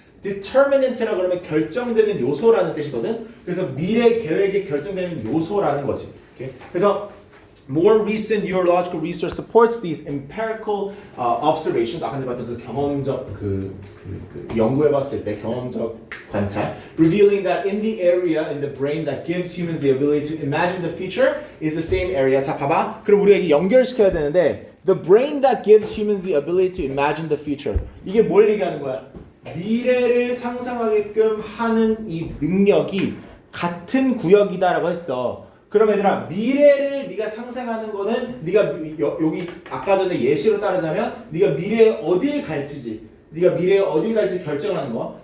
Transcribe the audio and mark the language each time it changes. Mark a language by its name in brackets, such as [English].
[Korean] determinant라 그러면 결정되는 요소라는 뜻이거든. 그래서 미래 계획이 결정되는 요소라는 거지. [English] Okay? [Korean] 그래서 [English] more recent neurological research supports these empirical observations. [Korean] 아까 봤던 그 경험적 그 연구해봤을 때 경험적 관찰, [English] revealing that in the area in the brain that gives humans the ability to imagine the future is the same area. [Korean] 자, 봐봐. 그럼 우리가 이게 연결시켜야 되는데, [English] the brain that gives humans the ability to imagine the future. [Korean] 이게 뭘 얘기하는 거야? 미래를 상상하게끔 하는 이 능력이 같은 구역이다라고 했어. 그럼 얘들아, 미래를 네가 상상하는 거는 네가 여기 아까 전에 예시로 따르자면 네가 미래에 어딜 갈지 결정하는 거.